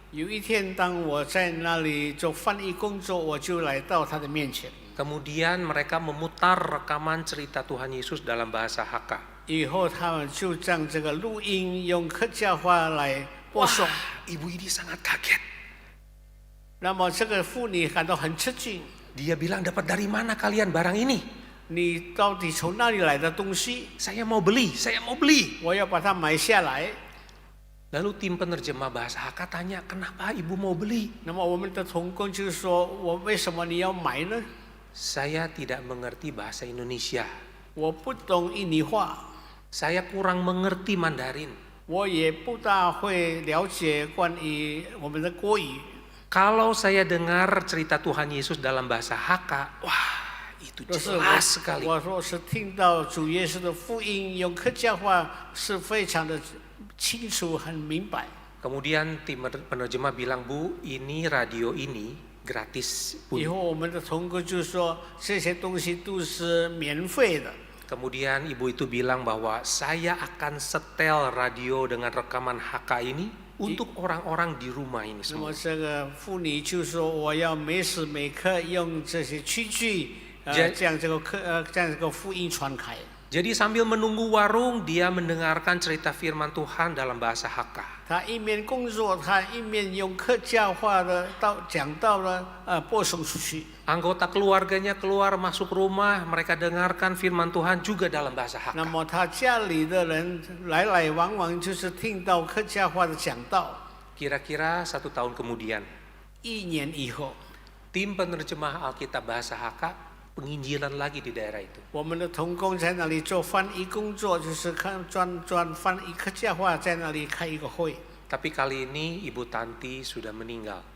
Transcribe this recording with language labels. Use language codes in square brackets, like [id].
[zh] 有一天，当我在那里做翻译工作，我就来到她的面前。 [id] Kemudian mereka memutar rekaman cerita Tuhan Yesus dalam bahasa Hakka. [zh] 以后他们就将这个录音用客家话来播送。 [id] Ibu ini sangat kaget. [zh] 那么这个妇女感到很吃惊， [id] Dia bilang, dapat dari mana kalian barang ini? [zh] 你到底从哪里来的东西？ [id] Saya mau beli, saya mau beli. [zh] 我要把它买下来。 [id] Lalu tim penerjemah bahasa Hakka tanya, kenapa ibu mau beli? [zh] 那么我们的同工就说：“我为什么你要买呢？ [id] Saya tidak mengerti bahasa Indonesia. [zh] 我不懂印尼话， [id] Saya kurang mengerti Mandarin. [zh] 我也不大会了解关于我们的国语。 [id] Kalau saya dengar cerita Tuhan Yesus dalam bahasa Hakka, wah itu [zh] 但是 [id] jelas sekali. [zh] 我若是听到主耶稣的福音用客家话，是非常的清楚、很明白。 [id] Kemudian tim penerjemah bilang, Bu, ini radio ini gratis. [zh] 以 [id] Bu. [zh] 后我们的同工就说这些东西都是免费的。 [id] Kemudian ibu itu bilang bahwa saya akan setel radio dengan rekaman Hakka ini untuk orang-orang di rumah ini [zh] 那么 [id] semua. [zh] 这个妇女就说：“我要每时每刻用这些器具，将这个福音传开。” [id] Jadi sambil menunggu warung, dia mendengarkan cerita firman Tuhan dalam bahasa Hakka. [zh] 他一面工作，他一面用客家话的讲道呢，播送出去。 [id] Anggota keluarganya keluar masuk rumah, mereka dengarkan firman Tuhan juga dalam bahasa [zh] 那 [id] Hakka. [zh] 么他家里的人来来往往就是听到客家话的讲道。 [id] Kira-kira 1 tahun kemudian, [zh] 1年以后， [id] tim penerjemah Alkitab bahasa Hakka penginjilan lagi di daerah itu. [zh] 我们的同工在那里做翻译工作，就是专翻译客家话，在那里开一个会。 [id] Tapi kali ini Ibu Tanti sudah meninggal.